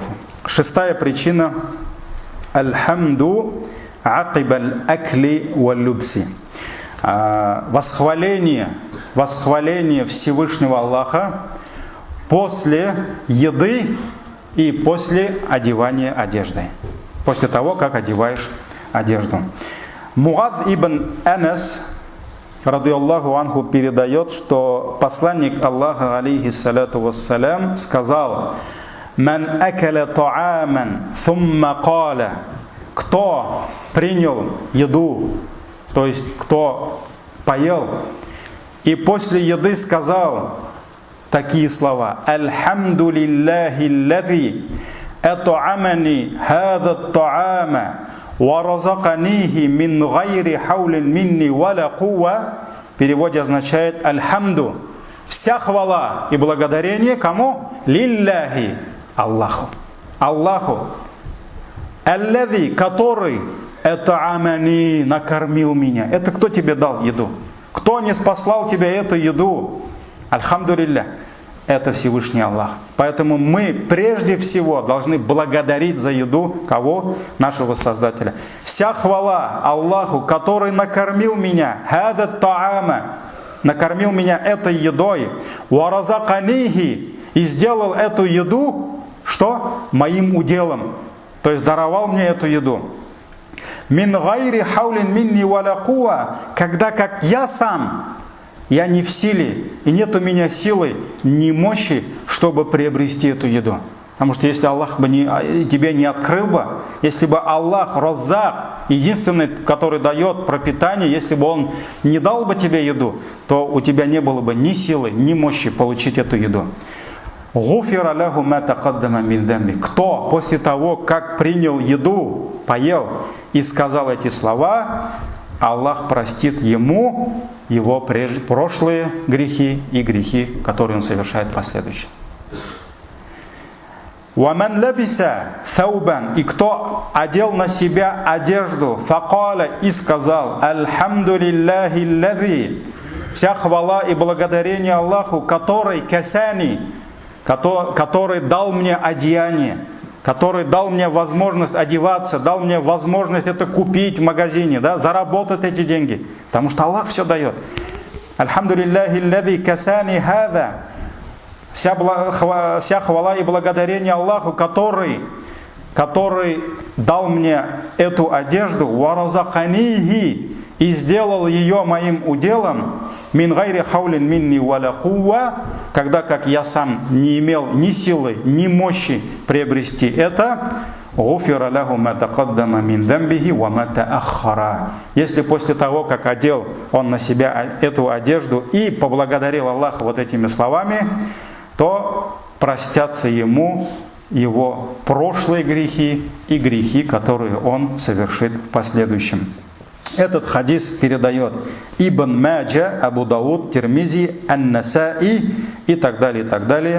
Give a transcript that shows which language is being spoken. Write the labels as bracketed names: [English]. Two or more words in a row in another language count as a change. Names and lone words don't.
[Russian] Шестая причина – [Arabic] الحمد عقب الأكل واللبس. [Russian] Восхваление Всевышнего Аллаха после еды и после одевания одежды. После того, как одеваешь одежду. Муад ибн Анас [Arabic] رضي الله عنه [Russian] передает, что посланник Аллаха, [Arabic] عليه الصلاة والسلام, сказал: «من أكل طعاما ثم قال», [Russian] кто принял еду, то есть кто поел, и после еды сказал такие слова: [Arabic] «الحمد لله الذي أطعمني هذا الطعام ورزقنيه من غير حول مني ولا قوة». [Russian] В переводе означает: «Альхамду», вся хвала и благодарение кому? Лилляхи, Аллаху. Аллази, который ат'амани, накормил меня. Это кто тебе дал еду? Кто не спаслал тебе эту еду? Альхамдулилля, это Всевышний Аллах. Поэтому мы прежде всего должны благодарить за еду кого? Нашего Создателя. Вся хвала Аллаху, который накормил меня, [Arabic] هذا الطعام, [Russian] накормил меня этой едой, [Arabic] ورزقنيه, [Russian] и сделал эту еду, что? Моим уделом. то есть даровал мне эту еду. [Arabic] من غير حول مني ولا قوة, [Russian] когда как я сам, я не в силе, и нет у меня силы, ни мощи, чтобы приобрести эту еду. Потому что если Аллах бы тебе не открыл бы, если бы Аллах, Раззак, единственный, который дает пропитание, если бы Он не дал бы тебе еду, то у тебя не было бы ни силы, ни мощи получить эту еду. [Arabic] غفر له ما تقدم من ذنبي. [Russian] Кто после того, как принял еду, поел и сказал эти слова, Аллах простит ему его прошлые грехи и грехи, которые он совершает последующие. [Arabic] وَمَنْ لَبِسَ ثَوْبًا, [Russian] и кто одел на себя одежду, فَقَالَ, и сказал, [Arabic] «الحمد لله الذي», [Russian] вся хвала и благодарение Аллаху, который касани, который дал мне одеяние, который дал мне возможность одеваться, дал мне возможность это купить в магазине, да, заработать эти деньги, потому что Аллах все дает. [Arabic] «الحمد لله الذي كساني هذا». [Russian] Вся хвала и благодарение Аллаху, который дал мне эту одежду, варазаканихи, и сделал ее моим уделом, [Arabic] من غير حول مني ولا قوة, [Russian] когда как я сам не имел ни силы, ни мощи приобрести это, [Arabic] غفر له ما تقدم من ذنبه وما تأخر. [Russian] Если после того, как одел он на себя эту одежду и поблагодарил Аллаха вот этими словами, то простятся ему его прошлые грехи и грехи, которые он совершит в последующем. Этот хадис передает Ибн Маджа, Абу Дауд, Тирмизи, Ан-Насаи и так далее, и так далее.